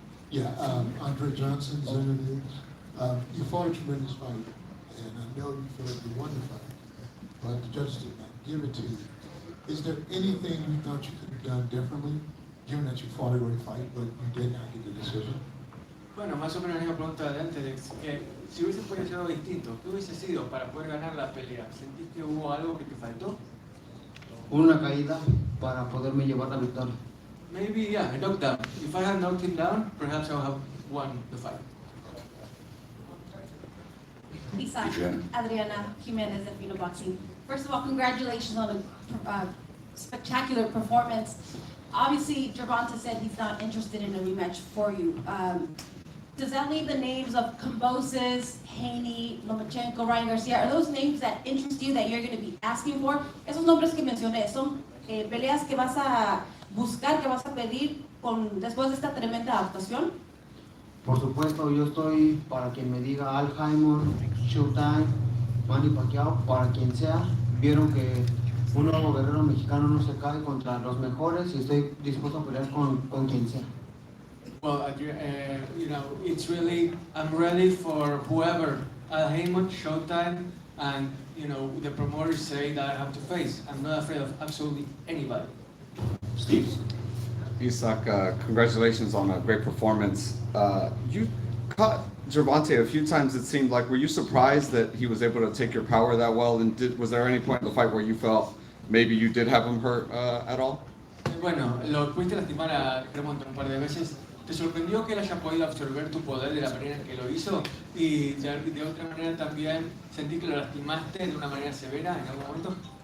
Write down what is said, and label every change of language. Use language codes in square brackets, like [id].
[en] Yeah, Andre Johnson's interview. You fought a tremendous fight, and I know you feel like you won the fight, but the judges did not give it to you. Is there anything you thought you could have done differently, given that you fought a great fight, but you did not get the decision? [es] Bueno, más o menos la misma pregunta de antes, que si hubiese podido hacer algo distinto, ¿qué hubiese sido para poder ganar la pelea? ¿Sentís que hubo algo que te faltó? Una caída para poderme llevar la victoria. [en] Maybe, yeah, a knockdown. If I had knocked him down, perhaps I would have won the fight. Lisa, Adriana Jimenez at Fino Boxing. First of all, congratulations on a spectacular performance. Obviously, Gervonta said he's not interested in a rematch for you. Does that leave the names of Kambosos, Haney, Lomachenko, Ryan Garcia? Are those names that interest you that you're going to be asking for? [es] Esos nombres que mencioné, ¿son peleas que vas a buscar, que vas a pedir después de esta tremenda adaptación? Por supuesto, yo estoy para quien me diga Al Heyman, Showtime, Manny Pacquiao, para quien sea. Vieron que un nuevo guerrero mexicano no se cae contra los mejores y estoy dispuesto a pelear con quien sea. [en] Well, it's really, I'm ready for whoever, Al Heyman, Showtime, and, the promoters say that I have to face. I'm not afraid of absolutely anybody. Steve? Isak, congratulations on a great performance. You caught Gervonta a few times, it seemed like. Were you surprised that he was able to take your power that well? And was there any point in the fight where you felt maybe you did have him hurt at all? [es] Bueno, lo pudiste lastimar a Gervonta un par de veces. ¿Te sorprendió que él haya podido absorber tu poder de la manera en que lo hizo? Y de otra manera también sentí que lo lastimaste de una manera severa en algún momento.